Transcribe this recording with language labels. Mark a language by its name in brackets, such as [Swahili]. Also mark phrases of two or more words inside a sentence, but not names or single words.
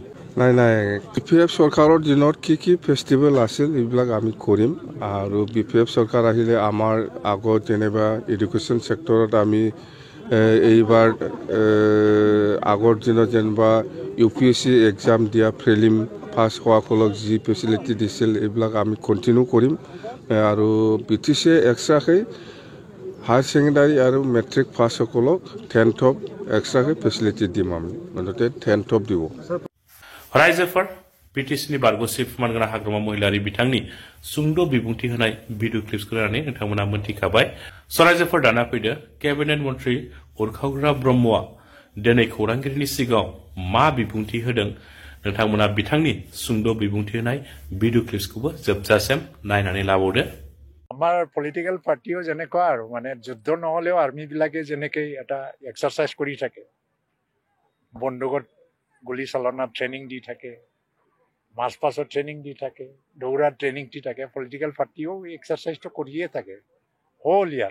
[Assamese] নাই বি পি এফ চৰকাৰৰ দিনত কি ফেষ্টিভেল আছিল এইবিলাক আমি কৰিম, আৰু বি পি এফ চৰকাৰ আহিলে আমাৰ আগত যেনিবা [English] education sectorত [Assamese] আমি এইবাৰ আগৰ দিনত যেনিবা ইউ পি এছ চি এক্সাম দিয়া [English] prelim pass [Assamese] হোৱাসকলক যি ফেচিলিটি দিছিল এইবিলাক আমি কণ্টিনিউ কৰিম, আৰু বি টি চিয়ে এক্সট্ৰাকৈ [English] higher secondary [Assamese] আৰু [English] matric passসকলক [Assamese] 10th এক্সট্ৰাকৈ ফেচিলিটি দিম, আমি মুঠতে 10th দিব। [Bodo] रायजोफोर बिटिसिनि बारग' चिफ मानगोनां हाग्रामा महिलारि बिथांनि सुंद' बिबुंथि होनाय [English] video clipsखौ [Bodo] नायनानै नोंथांमोना मोनथिखाबाय। रायजोफोर दाना फैदो केबिनेट मन्त्रि उरखावग्रा ब्रह्मआ दिनै खौरांगिरिनि सिगाङाव मा बिबुंथि होदों नोंथांमोना बिथांनि सुंद' बिबुंथि होनाय [English] video clipsखौबो [Bodo] जोबजासिम नायनानै लाबावदो। [Assamese] আমাৰ [English] political partyও [Assamese] যেনেকুৱা আৰু মানে যুদ্ধ নহ'লেও আৰ্মিবিলাকে যেনেকৈ এটা এক্সাৰচাইজ কৰি থাকে, বন্দুকত গুলি চালনাত ট্ৰেইনিং দি থাকে, মাৰ্চ পাছত ট্ৰেইনিং দি থাকে, দৌৰাত ট্ৰেইনিং দি থাকে, [English] political partyও [Assamese] এই এক্সাৰচাইজটো কৰিয়ে থাকে [English] whole year.